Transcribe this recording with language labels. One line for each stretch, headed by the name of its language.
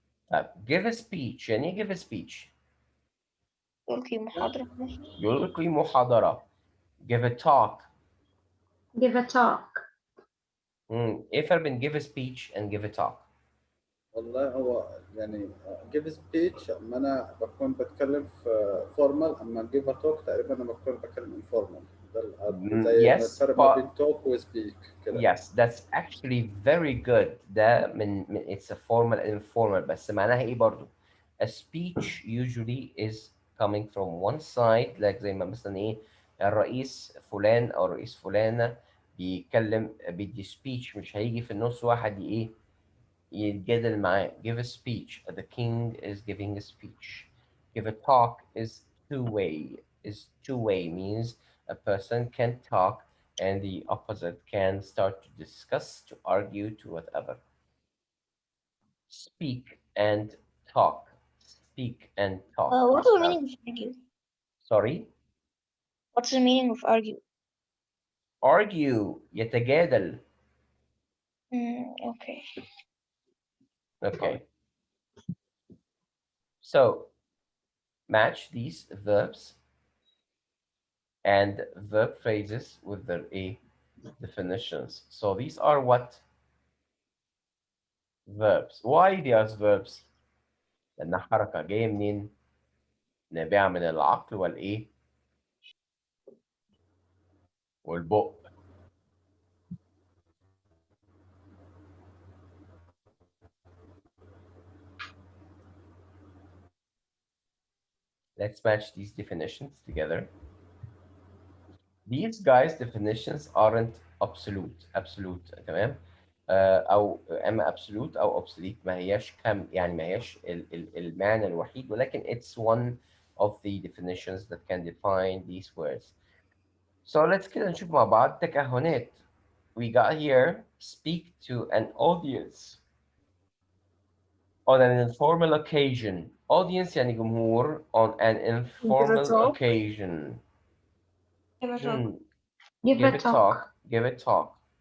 Arabic: طب
English: give a speech،
Arabic: يعني ايه give a speech؟ يلقي محاضرة. يلقي محاضرة.
English: give a talk. give a talk,
Arabic: ايه الفرق بين
English: give a speech and give a talk؟
Arabic: والله هو يعني give speech اما انا بكون بتكلم في formal، اما give a talk تقريبا انا بكون بتكلم informal. ده زي ما
English: yes
Arabic: الفرق ما بين talk و speak كده.
English: yes, that's actually very good.
Arabic: ده من
English: it's a formal and informal،
Arabic: بس معناها ايه برضو؟
English: A speech usually is coming from one side، like
Arabic: زي ما مثلا ايه الرئيس فلان او الرئيس فلانة بيتكلم بيدي speech، مش هيجي في النص واحد ايه يتجادل معاه.
English: give a speech. The king is giving a speech. Give a talk is two-way. Is two-way means a person can talk and the opposite can start to discuss, to argue, to whatever. Speak and talk. Speak and talk. What's the meaning of argue? Sorry? What's the meaning of argue? Argue. يتجادل. Okay. Okay. So match these verbs and verb phrases with their a definitions. So these are what? Verbs. Why they are verbs؟
Arabic: لأنها حركة جاية منين؟ نابعة من العقل والإيه؟ والبق.
English: Let's match these definitions together. These guys definitions aren't absolute
Arabic: تمام؟ أو إما absolute أو obsolete، ما هياش يعني ما هياش المعنى الوحيد، ولكن
English: it's one of the definitions that can define these words. So let's
Arabic: كده نشوف مع بعض تكهنات.
English: We got here speak to an audience on an informal occasion. Audience
Arabic: يعني جمهور
English: on an Give a informal talk. occasion. Give a talk. give Give a a talk, talk. Give a talk.